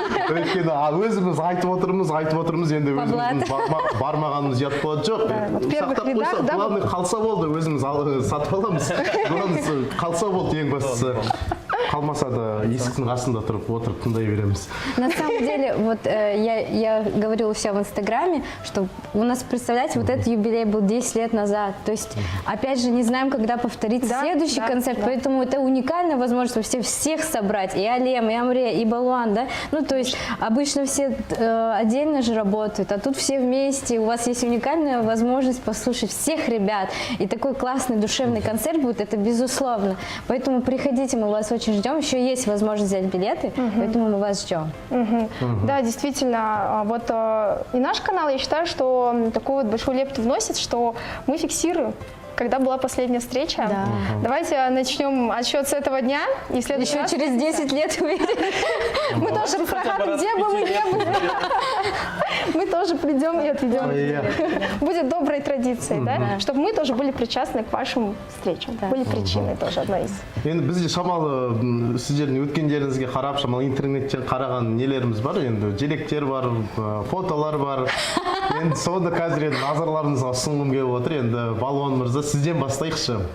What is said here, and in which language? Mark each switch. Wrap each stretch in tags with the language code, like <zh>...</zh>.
<kk>Өйткені өзіміз айтып отырмыз, енді өзіміздің бармағанымыз ұят болады жоқ. Сақтап қойса, главный қалса болды, өзіміз сатып аламыз. Қалса болды ең бастысы. Қалмаса да есіктің қасында отырып тыңдай береміз.</kk> <ru>На самом деле, вот я говорила все в Инстаграме, что у нас, представляете, вот этот юбилей был 10 лет назад. То есть, опять же, не знаем, когда повторится следующий концерт, поэтому это уникальная возможность вообще всех собрать. И Алем, и Амре, и Балуан, да? Ну, то есть, обычно все отдельно же работают, а тут все вместе. У вас есть уникальная возможность послушать всех ребят. И такой классный душевный концерт будет, это безусловно. Поэтому приходите, мы вас очень ждем. Еще есть возможность взять билеты, поэтому мы вас ждем. Да, действительно. Вот и наш канал, я считаю, что такую вот большую лепту вносит, что мы фиксируем, когда была последняя встреча. Да. Давайте начнем отсчет с этого дня. И Еще через 10 лет увидим. Мы тоже расскажем, где бы мы не были. Мы тоже придем и отведем. Будет доброй традицией, да? Чтобы мы тоже были причастны к вашим встречам. Были причиной тоже одной из.</ru> <kk>Енді бізде шамалы сіздердің өткендеріңізге қарап, шамалы интернеттен қараған нелеріміз бар, енді деректер бар, фотолар бар. Енді соны қазір енді назарларыңызға ұсынғым келіп отыр. Енді Балуан мырза, сізден бастайықшы.</kk>